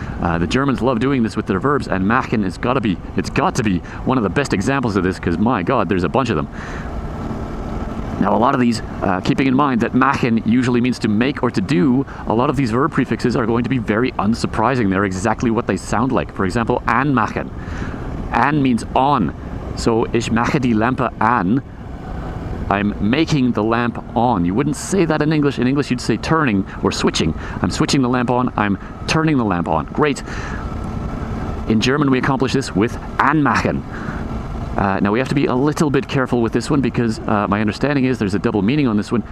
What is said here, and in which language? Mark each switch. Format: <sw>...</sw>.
<en>The Germans love doing this with their verbs, and machen it's got to be one of the best examples of this, because my God, there's a bunch of them. Now, a lot of these, keeping in mind that machen usually means to make or to do, a lot of these verb prefixes are going to be very unsurprising. They're exactly what they sound like. For example, anmachen. An means on.</en> <de>So, ich mache die Lampe an.</de> <en>I'm making the lamp on. You wouldn't say that in English. In English, you'd say turning or switching. I'm switching the lamp on. I'm turning the lamp on. Great. In German, we accomplish this with anmachen. Now, we have to be a little bit careful with this one because my understanding is there's a double meaning on this one.</en>